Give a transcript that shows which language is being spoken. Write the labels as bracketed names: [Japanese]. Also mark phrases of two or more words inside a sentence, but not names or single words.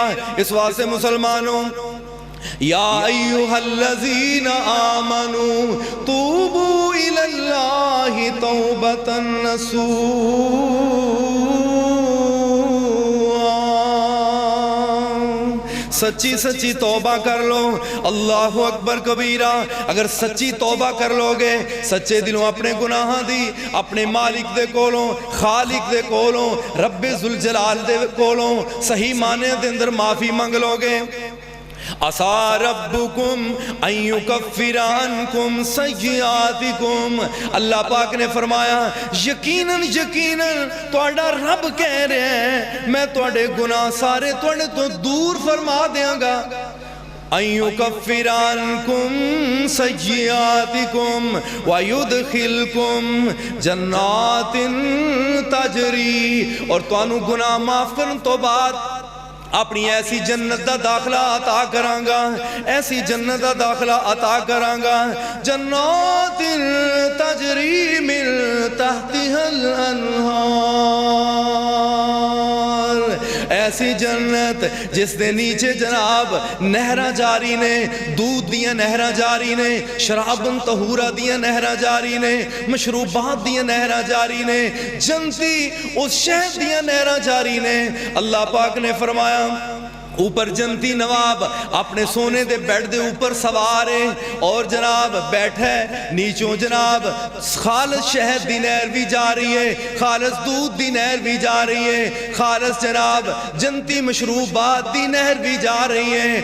[Punjabi] اس واسطے مسلمانوں [Arabic] یا ایوہ الذین آمنوا توبوا الی اللہ توبتا نصوحا۔ [Punjabi] سچی سچی توبہ کر لو. [Arabic] اللہ اکبر کبیرہ. [Punjabi] اگر سچی توبہ کر لو گے سچے دلوں اپنے گناہاں دی اپنے مالک دے کولوں خالق دے کولوں رب ذوالجلال دے کولوں صحیح معنی دے اندر معافی منگ لو گے. [Arabic] عَسَىٰ رَبُّكُمْ أَن يُكَفِّرَ عَنْكُمْ سَيِّئَاتِكُمْ. [Punjabi] اللہ پاک نے فرمایا یقیناً تہاڈا رب کہہ رہے ہیں میں تہاڈے گناہ سارے تہاڈے تو دور فرما دیاں گا. [Arabic] أَن يُكَفِّرَ عَنْكُمْ سَيِّئَاتِكُمْ وَيُدْخِلْكُمْ جَنَّاتٍ تَجْرِي. [Punjabi] اور تانوں گناہ معاف کرن تو بعد اپنی ایسی جنت دا داخلہ عطا کراں گا ایسی جنت دا داخلہ عطا کراں گا. [Arabic] جنات تجری من تحتها الانہار. [Punjabi] ایسی جنت جس دے نیچے جناب نہراں جاری نے دودھ دیاں نہراں جاری نے [Arabic] شرابن طہورہ [Punjabi] دیاں نہراں جاری نے مشروبات دیاں نہراں جاری نے جنتی اس شہد دیاں نہراں جاری نے. اللہ پاک نے فرمایا اوپر جنتی نواب اپنے سونے دے بیڈ دے اوپر سوارے اور جناب بیٹھے نیچوں جناب خالص شہد دی نہر بھی جا رہی ہے خالص دودھ دی نہر بھی جا رہی ہے خالص جناب جنتی مشروبات دی نہر بھی جا رہی ہے.